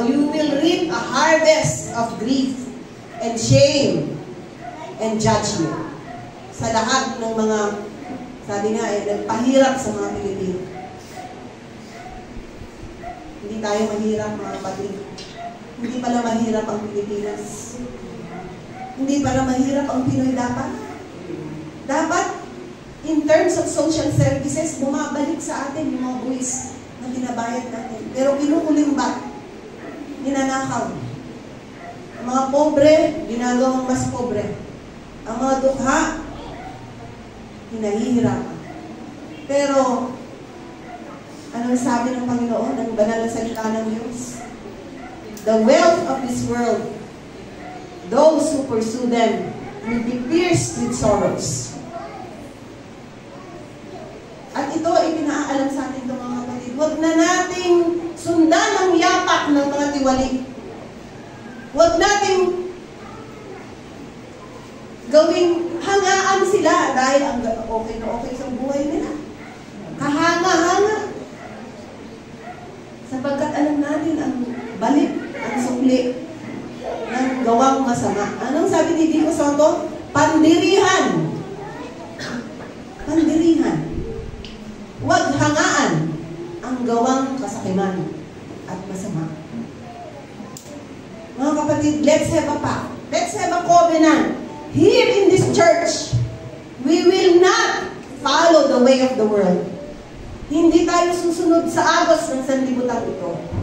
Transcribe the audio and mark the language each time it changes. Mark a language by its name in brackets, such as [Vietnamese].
[English] You will reap a harvest of grief and shame and judgment. [Filipino] Sa lahat ng mga, sabi nga, nagpahirap sa mga Pilipino. Hindi tayo mahirap, mga kapatid. Hindi pala mahirap ang Pilipinas. Hindi pala mahirap ang Pinoy dapat. Dapat, [English] in terms of social services, [Filipino] bumabalik sa atin yung mga buwis na binabayad natin. Pero kinukulimbat, ninanakaw. Ang mga pobre, ginagawang mas pobre. Ang mga dukha, hinahihirapan. Pero, anong sabi ng Panginoon, ng banal na salita ng Diyos? [English] The wealth of this world, those who pursue them, will be pierced with sorrows. [Filipino] At ito ay pinaalam sa atin ng mga kapatid. Huwag na nating sundan ang yapak ng mga tiwali. Huwag nating gawing hangaan sila dahil ang okay na okay sa buhay nila. Kahanga-hanga. Sapagkat alam natin ang balik, ang sukli ng gawang masama. Anong sabi ni Dico Soto? Pandirihan. Pandirihan. Huwag hangaan ang gawang kasakiman at masama. Mga kapatid, [English] let's have a pact. Let's have a covenant. Here in this church, we will not follow the way of the world. [Filipino] Hindi tayo susunod sa agos ng sanlibutan ito.